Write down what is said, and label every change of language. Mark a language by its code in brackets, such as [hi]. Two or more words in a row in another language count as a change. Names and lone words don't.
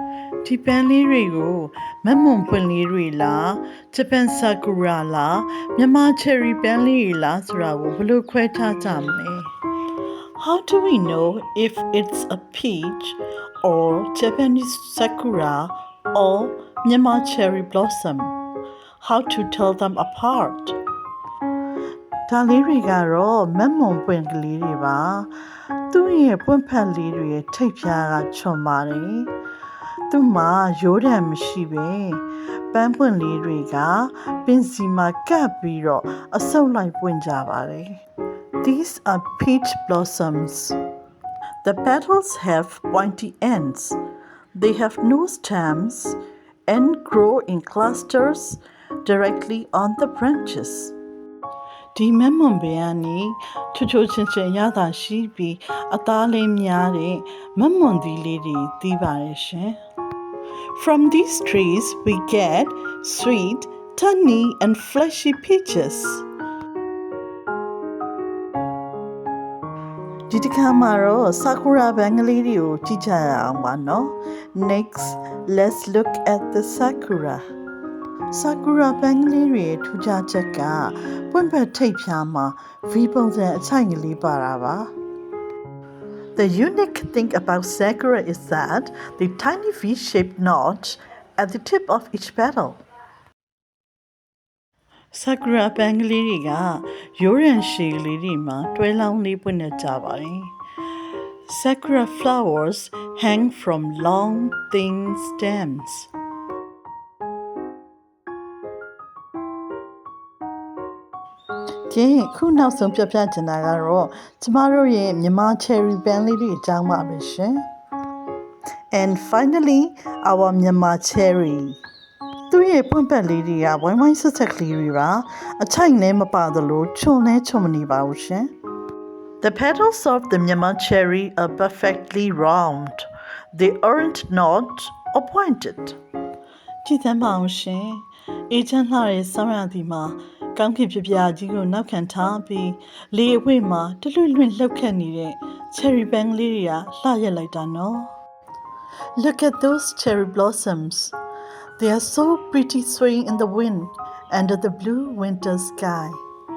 [my] ဒီပန်းလေးတွေကိုမတ်မွန်ပွင့်လေးတွေလားဂျပန်ဆာကူရာလားမြန်မာချယ်ရီပန်းလေးတွေလားဆိုတာကိုဘယ်လိုခွဲခြားကြမလဲ [en] How do we know if it's a peach or Japanese sakura or Myanmar cherry blossom? How to tell them apart? [my] ဒါလေးတွေကတော့မတ်မွန်ပွင့်ကလေးတွေပါသူ့ရဲ့ပွင့်ဖက်လေးတွေရဲ့ထိပ်ဖြားကချွန်ပါတယ်သူ့မှာရိုးတံမရှိပဲပန်းပွင့်လေးတွေကပင်စီမှာကပ်ပြီးတော့အဆုပ်လိုက်ပွင့်ကြပါတယ် [en] These are peach blossoms. The petals have pointy ends. They have no stems and grow in clusters directly on the branches. [my] ဒီမမွန်ဘေးကနေချိုချိုချင်းချင်းရတာရှိပြီးအသားလေးများတဲ့မမွန်သီးလေးတွေသီးပါတယ်ရှင် [en] From these trees we get sweet, tangy and fleshy peaches. [my] ဒီတစ်ခါမှာတော့ဆာကူရာဘန်ကလေးတွေကိုကြည့်ကြရအောင်ပါနော် [en] Next, let's look at the sakura. [my] Sakura ပန်းကလေးတွေထူးခြားချက်ကပွင့်ဖက်ထိပ်ဖြားမှာ V ပုံစံအချိုင်ကလေးပါတာပါ [en] The unique thing about sakura is that the tiny V-shaped notch at the tip of each petal. [my] Sakura ပန်းကလေးတွေကရိုးရံရှည်လေးတွေမှာတွဲလောင်းလေးပွင့်နေကြပါတယ် [en] Sakura flowers hang from long, thin stems. [my] ကဲခုနောက်ဆုံးပြပြချင်တာကတော့ကျမတို့ရဲ့မြန်မာ cherry ပန်းလေးတွေအကြောင်းပါပဲရှင် [en] And finally our Myanmar cherry [my] သူ့ရဲ့ပွင့်ပတ်လေးတွေကဝိုင်းဝိုင်းဆက်ဆက်ကလေးတွေပါအချိုက်လည်းမပါသလိုချွန်လည်းချွန်မနေပါဘူးရှင် [en] The petals of the Myanmar cherry are perfectly round. They aren't not or pointed. [my] ကြည့်သမ်းပါအောင်ရှင်အေးချမ်းလှတဲ့ဆောင်းရာသီမှာကောင်းကင်ပြပြကြီးကိုနောက်ခံထားပြီးလေအဝိမှာတလွတ်လွတ်လှုပ်ခတ်နေတဲ့ cherry ပန်းလေးတွေကလှရက်လိုက်တာနော် [en] Look at those cherry blossoms. They are so pretty swaying in the wind under the blue winter sky.